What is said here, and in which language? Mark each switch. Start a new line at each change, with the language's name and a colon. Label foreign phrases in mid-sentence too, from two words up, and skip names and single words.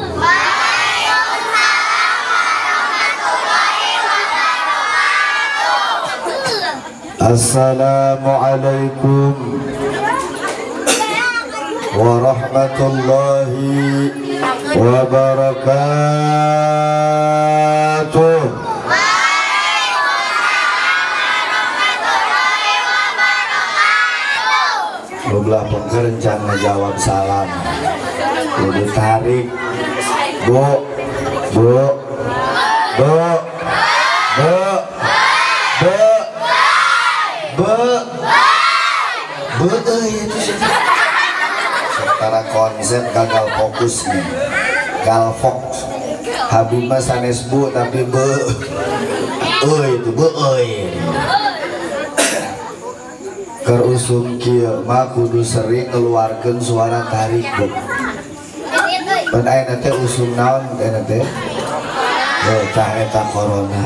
Arabic: السلام عليكم ورحمة الله وبركاته.
Sundanese: Belah pengkerencang ngejawab salam kudu tarik bu bu bu bu bu bu bu
Indonesian: itu secara konsep gagal fokus nih
Sundanese: gal fokus Habib mah sanes bu tapi bu itu bu kerusum kieu mah kudu sering ngeluarkeun suara tarik bu. Pan ayeuna teh usum naon ayeuna teh? Tah eta corona.